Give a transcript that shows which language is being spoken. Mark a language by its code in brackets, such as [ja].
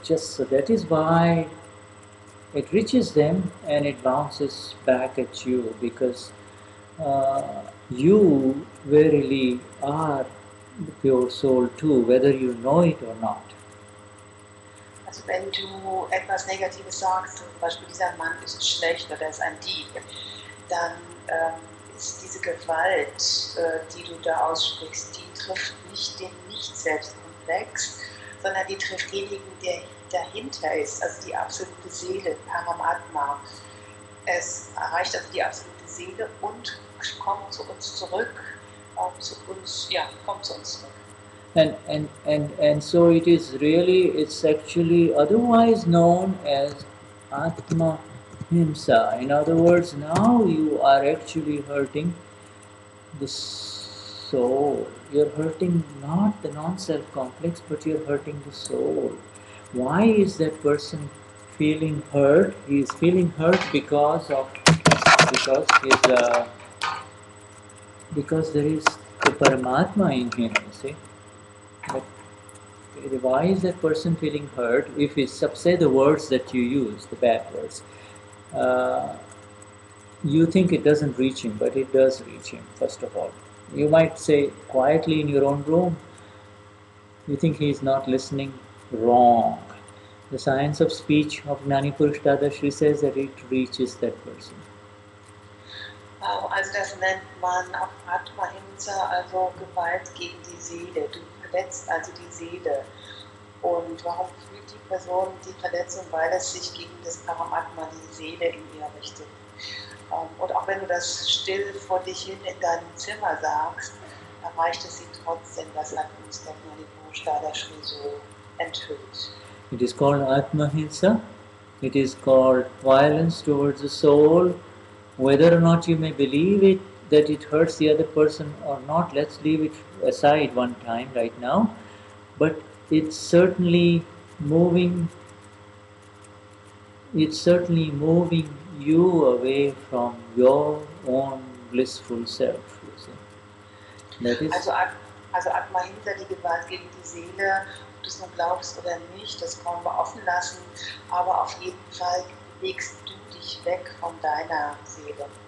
[en] So that is why it reaches them and it bounces back at you, because you verily are the pure soul too, whether you know it or not. [de] Also wenn du etwas Negatives sagst, zum Beispiel dieser Mann ist schlecht oder ist ein Dieb, dann ist diese Gewalt, die du da aussprichst, die trifft nicht den Nicht-Selbstkomplex, sondern die trifft denjenigen, der dahinter ist, also die absolute Seele, Paramatma. Es erreicht also die absolute Seele und kommt zu uns zurück, kommt zu uns zurück. [en] And so it's actually otherwise known as Atma Himsa. In other words, now you are actually hurting the soul. You're hurting not the non-self complex, but you're hurting the soul. Why is that person feeling hurt? He is feeling hurt because there is the Paramatma in him, you see. But why is that person feeling hurt? If we say the words that you use, the bad words, you think it doesn't reach him, but it does reach him, first of all. You might say quietly in your own room, you think he is not listening. Wrong. The science of speech of Gnani Purush Dadashri says that it reaches that person. [de] Also das nennt man auch Atma-Himsa, also Gewalt gegen die Seele. Du verletzt also die Seele. Und warum fühlt die Person die Verletzung? Weil es sich gegen das Paramatma, die Seele, in ihr richtet. Und auch wenn du das still vor dich hin in deinem Zimmer sagst, erreicht es sie trotzdem, was uns der Gnani Purush Dadashri so enthüllt. [en] It is called Atma-Hinsa. It is called violence towards the soul. Whether or not you may believe it, that it hurts the other person or not, let's leave it aside one time right now. But it's certainly moving you away from your own blissful self. You see. That is. [de] Also Atma-Himsa, die Gewalt gegen die Seele, ob du es nun glaubst oder nicht, das wollen wir offen lassen, aber auf jeden Fall legst du dich weg von deiner Seele.